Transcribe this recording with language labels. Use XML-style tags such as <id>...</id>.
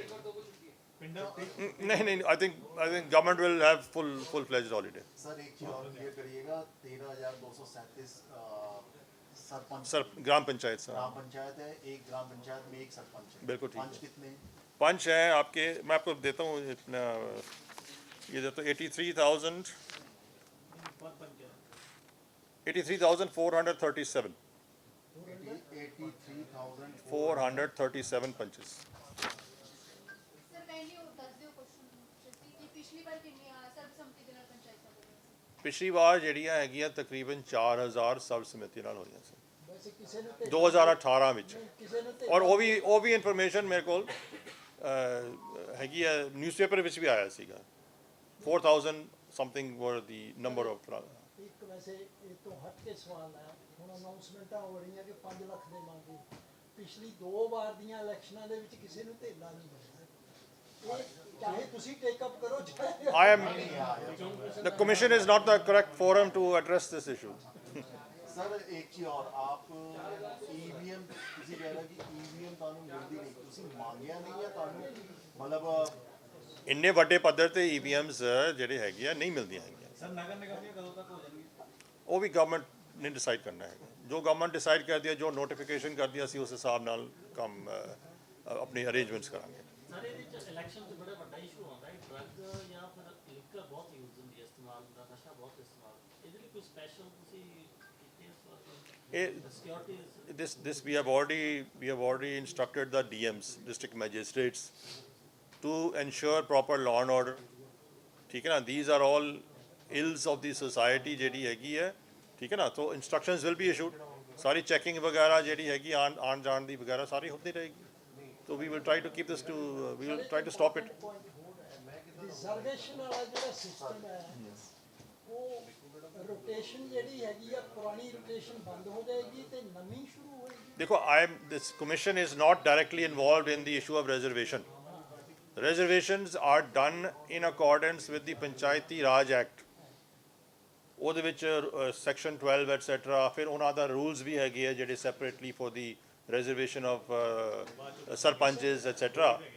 <en>नहीं, I think government will have full-fledged holiday.</en> <hi>Sir एक चीज और क्लियर करिएगा, 13,237 सरपंच सर ग्राम पंचायत साहब पंचायत है, एक ग्राम पंचायत में एक सरपंच है। बिल्कुल ठीक पंच है। कितने हैं? पंच हैं आपके, मैं आपको देता हूँ इतना, ये देता हूँ 83,000 83,437 83,000</hi> <en>437 punches.</en> <pa>ਸਰ ਪਹਿਲੀ ਉਹ ਦੱਸ ਦਿਓ ਕੁਐਸਚਨ ਕਿ ਪਿਛਲੀ ਵਾਰ ਕਿੰਨੀਆਂ ਸਰਬਸੰਮਤੀ ਦੇ ਨਾਲ ਪੰਚਾਇਤਾਂ ਬਣੀਆਂ ਸੀ। ਪਿਛਲੀ ਵਾਰ ਜਿਹੜੀਆਂ ਹੈਗੀਆਂ ਤਕਰੀਬਨ 4,000 ਸਰਬਸੰਮਤੀ ਨਾਲ ਹੋਈਆਂ ਸੀ ਵੈਸੇ ਕਿਸੇ ਨੂੰ ਤੇ 2018 ਵਿੱਚ। ਕਿਸੇ ਨੂੰ ਤੇ ਔਰ ਉਹ ਵੀ ਇਨਫੋਰਮੇਸ਼ਨ ਮੇਰੇ ਕੋਲ ਹੈਗੀ ਹੈ, ਨਿਊਜ਼ਪੇਪਰ ਵਿੱਚ ਵੀ ਆਇਆ ਸੀਗਾ। 4,000 ਸਮਥਿੰਗ ਵਰ ਦੀ ਨੰਬਰ ਆਫ। ਇੱਕ ਵੈਸੇ ਇਹ ਤੋਂ ਹਟ ਕੇ ਸਵਾਲ ਹੈ, ਹੁਣ ਅਨਾਉਂਸਮੈਂਟਾਂ ਹੋ ਰਹੀਆਂ ਕਿ 5 ਲੱਖ ਦੇ ਮੰਗੇ। ਪਿਛਲੀ 2 ਵਾਰ ਦੀਆਂ ਇਲੈਕਸ਼ਨਾਂ ਦੇ ਵਿੱਚ ਕਿਸੇ ਨੂੰ ਧੇਲਾ ਨਹੀਂ ਮਿਲਿਆ। ਇਹ ਚਾਹੇ ਤੁਸੀਂ ਟੇਕ ਅਪ ਕਰੋ ਚਾਹੇ</pa> <en>The commission is not the correct forum to address this issue.</en> <hi>Sir एक चीज और, आप ईवीएम किसी कह रहा कि ईवीएम</hi> <pa>ਤੁਹਾਨੂੰ ਮਿਲਦੀ ਨਹੀਂ, ਤੁਸੀਂ ਮੰਗਿਆ ਨਹੀਂ ਜਾਂ ਤੁਹਾਨੂੰ ਮਤਲਬ ਇੰਨੇ ਵੱਡੇ ਪੱਧਰ ਤੇ EVMs ਜਿਹੜੇ ਹੈਗੇ ਆ ਨਹੀਂ ਮਿਲਦੀਆਂ ਹੈਗੀਆਂ।</pa> <hi>सर नगर निगम की कदों तक हो जाएंगी?</hi> <pa>ਉਹ ਵੀ ਗਵਰਨਮੈਂਟ ਨੇ ਡਿਸਾਈਡ ਕਰਨਾ ਹੈਗਾ। ਜੋ ਗਵਰਨਮੈਂਟ ਡਿਸਾਈਡ ਕਰਦੀ ਹੈ, ਜੋ ਨੋਟੀਫਿਕੇਸ਼ਨ ਕਰਦੀ ਹੈ, ਅਸੀਂ ਉਸ ਹਿਸਾਬ ਨਾਲ ਕੰਮ ਆਪਣੇ ਅਰੇਂਜਮੈਂਟਸ ਕਰਾਂਗੇ। ਸਰ ਇਹਦੇ ਚ ਇਲੈਕਸ਼ਨ 'ਚ ਬੜਾ ਵੱਡਾ ਇਸ਼ੂ ਆਉਂਦਾ ਹੈ, ਡਰੱਗ ਜਾਂ ਫਿਰ ਲਿਕਰ ਬਹੁਤ ਯੂਜ਼ ਹੁੰਦੀ ਹੈ, ਇਸਤੇਮਾਲ ਦਾ ਨਸ਼ਾ ਬਹੁਤ ਇਸਤੇਮਾਲ। ਇਹਦੇ ਲਈ ਕੋਈ ਸਪੈਸ਼ਲ ਤੁਸੀਂ ਕੀਤੇ ਇਸ ਵਾਰ ਇਹ security?</pa> <en>this we have already instructed the DMs, district magistrates, to ensure proper law and order.</en> <hi>ठीक है ना,</hi> <en>these are all ills of the society</en> <pa>ਜਿਹੜੀ ਹੈਗੀ ਹੈ।</pa> <hi>ठीक है ना, तो</hi> <en>instructions will be issued,</en> <hi>सारी चेकिंग वगैरह</hi> <pa>ਜਿਹੜੀ ਹੈਗੀ ਆਣ ਜਾਣ ਦੀ ਵਗੈਰਾ ਸਾਰੀ ਹੁੰਦੀ ਰਹੇਗੀ।</pa> <en>तो we will try to keep this to we will try to stop it।</en> <pa>Reservation ਵਾਲਾ ਜਿਹੜਾ ਸਿਸਟਮ ਹੈ ਉਹ ਰੋਟੇਸ਼ਨ ਜਿਹੜੀ ਹੈਗੀ ਆ ਪੁਰਾਣੀ ਰੋਟੇਸ਼ਨ ਬੰਦ ਹੋ ਜਾਏਗੀ ਤੇ ਨਵੀਂ ਸ਼ੁਰੂ ਹੋਏਗੀ।</pa> <en>देखो this commission is not directly involved in the issue of reservation. Reservations are done in accordance with the Panchayati Raj Act।</en> <pa>ਉਹਦੇ ਵਿੱਚ section 12 etc ਫਿਰ ਉਹਨਾਂ ਦਾ rules ਵੀ ਹੈਗੇ ਆ ਜਿਹੜੇ</pa> <en>separately for the reservation of sarpanches etc।</en>